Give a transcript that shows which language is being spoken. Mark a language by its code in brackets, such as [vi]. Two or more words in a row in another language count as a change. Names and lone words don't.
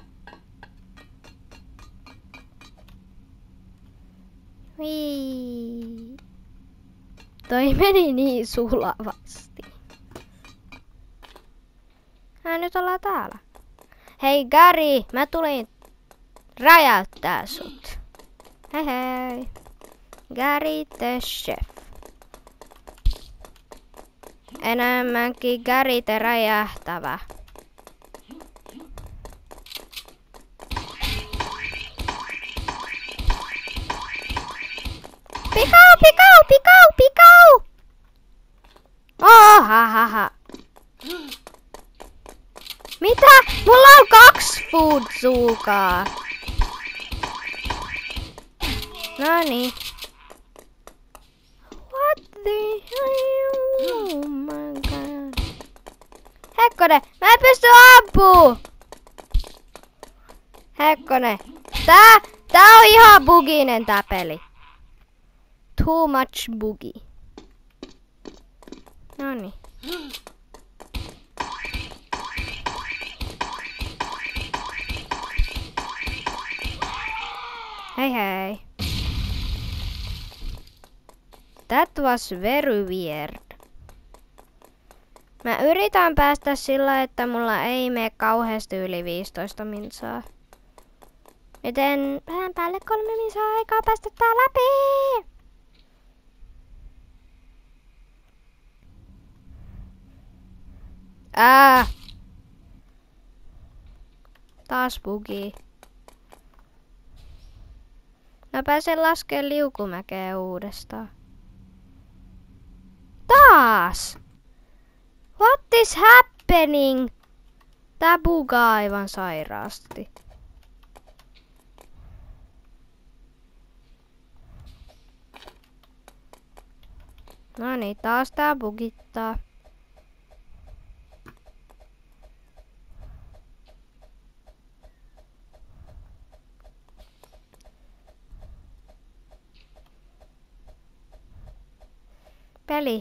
[fi] Wii. Toi meni niin sulavasti. Nyt ollaan täällä. Hei Gary, mä tulin räjäyttää sut. Hei. [en] Gary the chef. [fi] Enemmänkin Gary the räjähtävä. Pikau! Oh, ha. Mitä? Mulla on 2 food-suukaa. Noniin. [en] What the hell? Oh my god. [fi] Hekkonen, mä en pysty ampuu! Hekkonen. Tää on ihan buginen tää peli. [en] Too much boogie. [fi] Noniin. Hei. [en] That was very weird. [fi] Mä yritän päästä sillä, että mulla ei mene kauheasti yli 15 minsaa. Joten vähän päälle 3 minsaa aikaa päästä tää läpi. Taas bugi. Mä pääsen laskemaan liukumäkeä uudestaan. Taas! [en] What is happening? [fi] Tää bugaa aivan sairaasti. No niin, taas tää bugittaa. Peli.